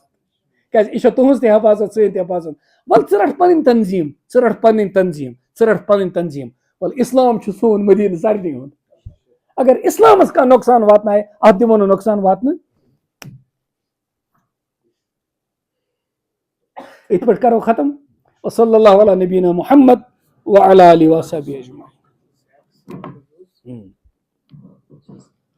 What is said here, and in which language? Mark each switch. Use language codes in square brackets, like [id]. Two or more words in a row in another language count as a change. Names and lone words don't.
[ks] کیازِ یہِ چھےٚ تُہنٛز تہِ حفاظت سٲنۍ تہِ حفاظت. وَلہٕ ژٕ رٹھ پنٕنۍ تنظیٖم, ژٕ رٹھ پنٕنۍ تنظیٖم, ژٕ رٹھ پنٕنۍ تنظیٖم. وَلہٕ اسلام چھُ سون مدیٖنہٕ سارنٕے ہُنٛد. اگر اسلامس کانٛہہ نۄقصان واتنایہِ اتھ دِمو نہٕ نۄقصان واتنہٕ. یِتھ پٲٹھۍ کرو ختم. [ar] وصلی اللہ علی نبینا محمد وعلی آلہ وصحبہ اجمعین.